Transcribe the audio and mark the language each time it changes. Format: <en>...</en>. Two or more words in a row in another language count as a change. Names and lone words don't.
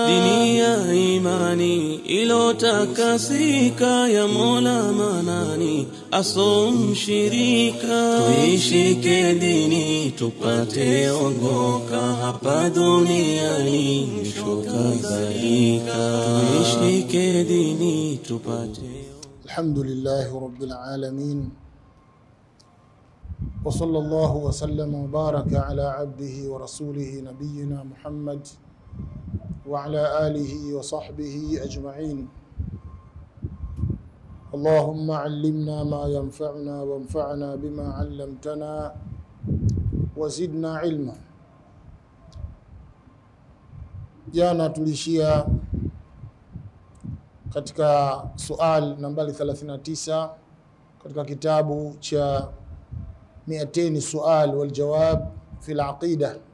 <sw>Dini ya imani ilotakasika ya Mola Manani asomshirika. Tuishike dini tupate ongoka hapa duniani mwisho kadhalika. Tuishike dini tupate.</sw> <ar>الحمد لله رب العالمين. وصلى الله وسلم وبارك على عبده ورسوله نبينا محمد وعلى آله وصحبه أجمعين. اللهم علمنا ما ينفعنا وانفعنا بما علمتنا وزدنا علما.</ar> <sw>Jana tulishia katika sual nambari 39 katika kitabu cha 200 sual wal jawab fi al-aqida.</sw>